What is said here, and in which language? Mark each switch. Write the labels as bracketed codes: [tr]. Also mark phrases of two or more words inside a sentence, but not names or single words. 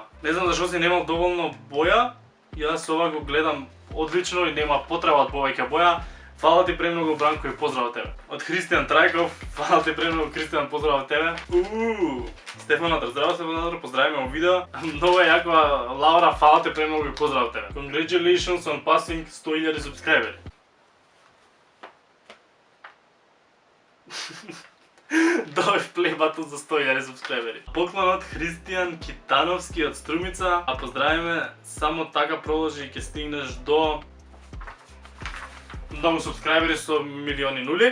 [mk] Не знам зашо си немав доволно боја. Јас ова го гледам одлично и нема потреба од повеќе боја. Фала ти премногу Бранко и поздрав тебе. Од Христијан Трајков, фала ти премногу Христијан, поздрав тебе. Стефанатор, здраво Стефанатор, поздравиме во видео. Много е јако, Лаура, фала ти премногу и поздрав тебе. [en] Congratulations on passing 100,000 subscriberi. [mk] Добив плейбатон за 100,000 subscriberi. Поклон од Христијан Китановски од Струмица. А поздравиме, само така продолжи и ќе стигнеш до многу субскрайбери со милиони нули.